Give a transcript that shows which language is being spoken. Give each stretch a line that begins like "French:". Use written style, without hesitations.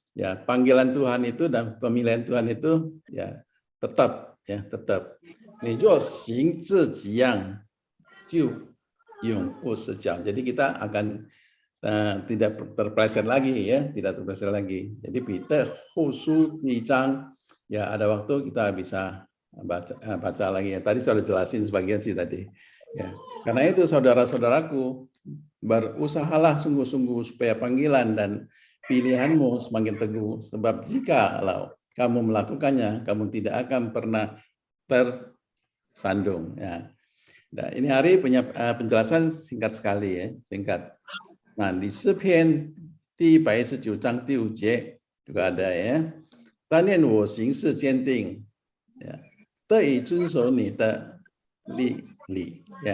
Indonesian: Ya, panggilan Tuhan itu dan pemilihan Tuhan itu ya tetap.
Chinese: 你若行自己样，就永不失脚。
Indonesian: Jadi kita akan tidak terpleset lagi ya, tidak terpleset lagi. Jadi Peter khusus di 1 章 ya, ada waktu kita bisa baca lagi ya. Tadi sudah jelasin sebagian sih tadi. Ya. Karena itu saudara-saudaraku, berusahalah sungguh-sungguh supaya panggilan dan pilihanmu semakin teguh. Sebab jika kamu melakukannya, kamu tidak akan pernah tersandung. Ya. Nah, ini hari punya penjelasan singkat sekali ya, singkat. Nah, di 诗篇第119章第5节 juga ada ya.
Chinese: 但愿我行事坚定，得以遵守你的律例。